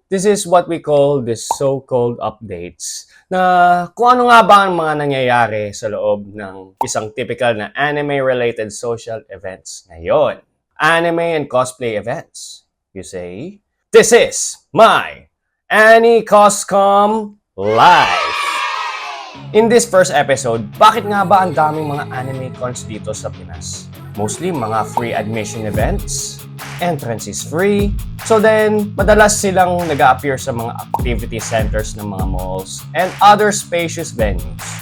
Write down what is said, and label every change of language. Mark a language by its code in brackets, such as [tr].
[en] This is what we call the so-called updates [tl] na kung ano nga ba ang mga nangyayari sa loob ng isang typical na anime-related social events ngayon. [en] Anime and cosplay events. You say, this is my AniCoscom Live! In this first episode, [tl] bakit nga ba ang daming mga anime cons dito sa Pinas? [en] Mostly mga free admission events, entrance is free, so then [tl] madalas silang nag-a-appear sa [en] mga activity centers ng mga malls and other spacious venues.